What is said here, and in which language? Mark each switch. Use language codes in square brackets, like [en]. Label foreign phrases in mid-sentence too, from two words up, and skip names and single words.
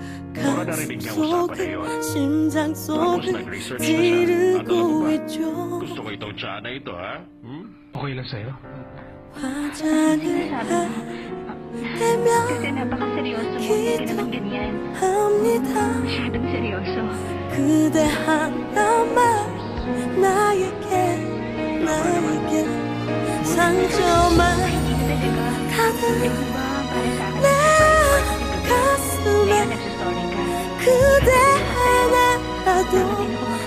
[tl] Mura narinig niya usapan na yun. Tapos nag-research na siya. At alam mo ba, gusto ko itong tiyan na ito, ha? Okay lang sa'yo? Sabi mo, kasi napaka-seryoso mo, hindi ka naman ganyan. Masyadong seryoso. [ko] 그대 하나만 나에게 상처만 가득 내 가슴에 그대 하나라도